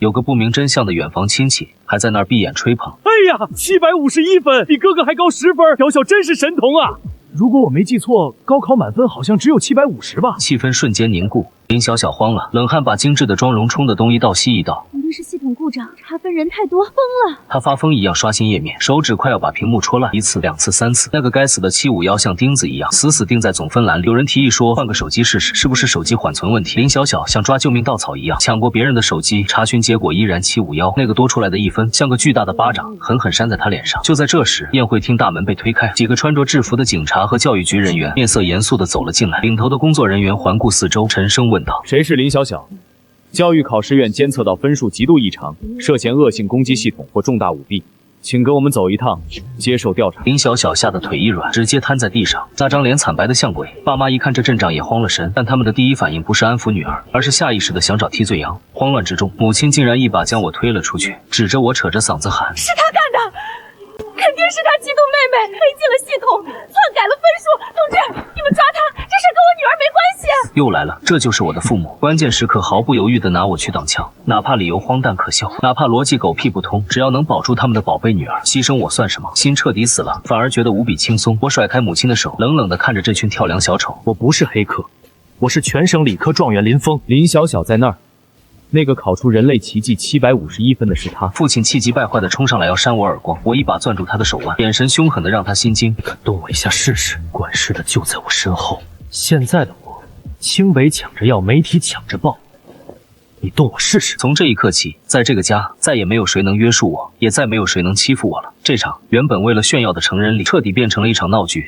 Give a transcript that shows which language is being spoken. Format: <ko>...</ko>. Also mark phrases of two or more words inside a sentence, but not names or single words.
<zh>有個不明真相的遠房親戚還在那兒閉眼吹捧。哎呀，751分，比哥哥還高10分，小小真是神童啊！如果我没記錯，高考滿分好像只有750吧？氣氛瞬間凝固，林小小慌了，冷汗把精致的妝容冲得東一道西一道。肯定是系統故障，查分人太多，疯了！他發瘋一樣刷新頁面，手指快要把屏幕戳爛，1次、2次、3次。那個該死的751像釘子一樣死死釘在總分欄裡。有人提議說換個手機試試，是不是手機緩存問題？林小小像抓救命稻草一樣搶過別人的手機，查詢結果依然751。那個多出來的1分像個巨大的巴掌，狠狠扇在他臉上。就在這時，宴會廳大門被推開，幾個穿着制服的警察和教育局人員面色嚴肅地走了進來。領頭的工作人員環顧四周，沉聲問道： 誰是林小小？教育考試院監測到分數極度異常，涉嫌惡性攻擊系統或重大舞弊，請跟我們走一趟，接受調查。林小小嚇得腿一軟，直接癱在地上，那張臉慘白的像鬼。爸媽一看這陣仗也慌了神，但他們的第一反應不是安撫女兒，而是下意識的想找替罪羊。慌亂之中，母親竟然一把将我推了出去，指着我扯着嗓子喊： 是他干的！肯定是他嫉妒妹妹，黑进了系统，篡改了分数。同志，你们抓他，这事跟我女兒没關係。又來了，這就是我的父母。關鍵時刻毫不猶豫地拿我去擋槍，哪怕理由荒誕可笑，哪怕邏輯狗屁不通，只要能保住他們的寶貝女兒，犧牲我算什麼？心徹底死了，反而覺得無比輕鬆。我甩開母親的手，冷冷地看着這群跳梁小丑。我不是黑客，我是全省理科狀元林峰。林小小在那兒。那個考出人類奇蹟751分的是他。父親氣急敗壞地衝上來要扇我耳光，我一把攥住他的手腕，眼神凶狠地讓他心驚。你敢動我一下試試？管事的就在我身後。現在的我，清北搶着要，媒體搶着報。你動我試試。從這一刻起，在這個家再也沒有誰能約束我，也再沒有誰能欺負我了。這場原本為了炫耀的成人禮，徹底變成了一場鬧劇。</zh>